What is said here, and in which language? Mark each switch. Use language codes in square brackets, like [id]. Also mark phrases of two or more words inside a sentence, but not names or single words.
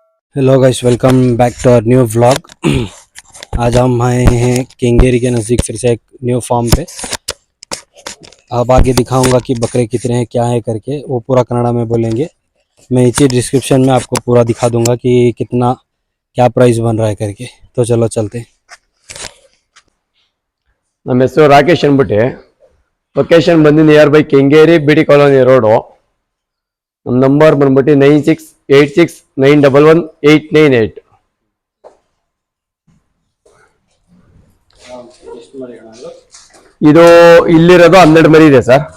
[en] hello guys, welcome back to our new vlog. [hi] आज हम आए हैं केंगेरी के नज़दीक फिर से एक [en] new farm [hi] पे। अब आगे दिखाऊंगा कि बकरे कितने हैं, क्या है करके, वो पूरा कन्नड़ा में बोलेंगे। मैं नीचे डिस्क्रिप्शन में आपको पूरा दिखा दूंगा कि कितना क्या प्राइस बन रहा है करके। तो चलो चलते हैं। [kn] ನಮ್ಮ ಹೆಸರು ರಾಕೇಶ್ ಅಂದ್ಬಿಟ್ಟು ಲೊಕೇಶನ್ ಬಂದು [en] near by [kn] ಕೆಂಗೇರಿ ಬಿಡಿ ಕಾಲೋನಿ ರೋಡು. ನಮ್ಮ ನಂಬರ್ ಬಂದ್ಬಿಟ್ಟು 9686911898. ಇದು ಇಲ್ಲಿರೋದು 12 ಮರಿ ಇದೆ ಸರ್.